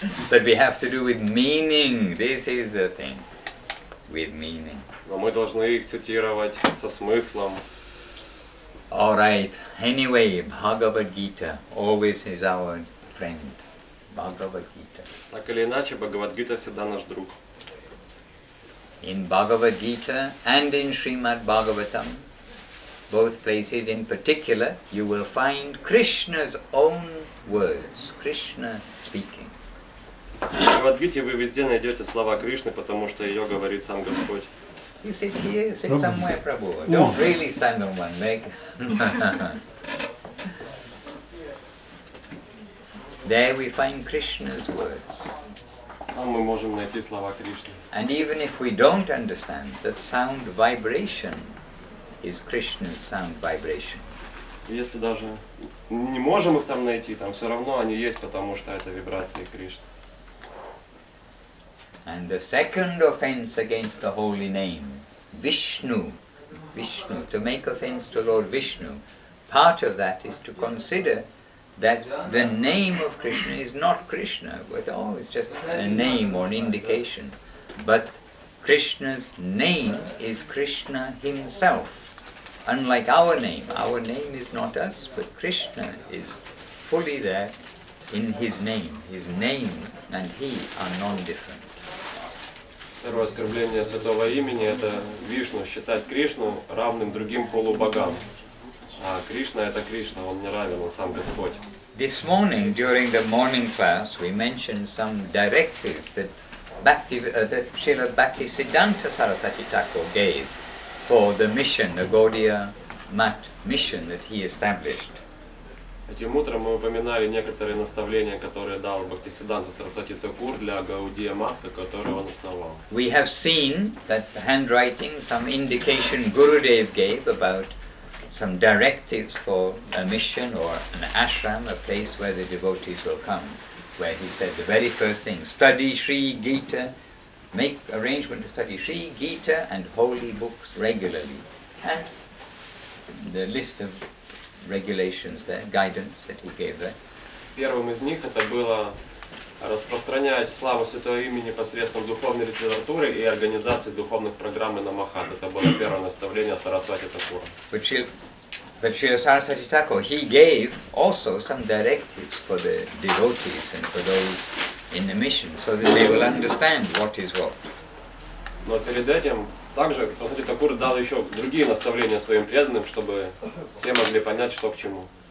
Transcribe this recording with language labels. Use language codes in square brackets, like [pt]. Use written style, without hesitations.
[en] But we have to do with meaning. This is the thing. With meaning. [ru] Но мы должны их цитировать со смыслом. [en] All right. Anyway, Bhagavad Gita always is our friend. Bhagavad Gita. [ru] Так или иначе, Бхагавад-гита всегда наш друг. [en] In Bhagavad Gita and in Srimad Bhagavatam, both places in particular, you will find Krishna's own words, Krishna speaking. [ru] В Бхагавад-гите вы везде найдете слова Кришны, потому что ее говорит сам Господь. [en] You sit here, sit somewhere, Prabhu. Don't really stand on one leg. There we find Krishna's words. [ru] Там мы можем найти слова Кришны. [en] And even if we don't understand, that sound vibration is Krishna's sound vibration. [ru] Если даже не можем их там найти, там все равно они есть, потому что это вибрации Кришны. [en] And the second offense against the holy name, Vishnu, to make offense to Lord Vishnu, part of that is to consider that the name of Krishna is not Krishna, but it's just a name or an indication. But Krishna's name is Krishna himself. Unlike our name is not us, but Krishna is fully there in his name. His name and he are non-different. [ru] Второе оскорбление святого имени – это Вишну, считать Кришну равным другим полубогам. А Кришна – это Кришна, он не равен, он сам Господь. [en] This morning, during the morning class, we mentioned some directives that Srila Bhaktisiddhanta Saraswati Thakur gave for the mission, the Gaudiya Mat mission that he established. [ru] Этим утром мы упоминали некоторые наставления, которые дал Бхактисиддханта Сарасвати Такур для Гаудия Матха, который он основал. [en] We have seen that the handwriting, some indication Gurudev gave about some directives for a mission or an ashram, a place where the devotees will come, where he said the very first thing, study Sri Gita, make arrangement to study Sri Gita and holy books regularly. And the list of regulations there, guidance that he gave there. [ru] Первым из них это было распространять славу Святого Имени посредством духовной литературы и организации духовных программ и намахат. Это было первое наставление Сарасвати Такура. [en] But Srila Saraswati Thakur, he gave also some directives for the devotees and for those in the mission, so that they will understand what is what. [ru] Но перед этим также Сарасвати Такур дал еще другие наставления своим преданным, чтобы все могли понять, что к чему.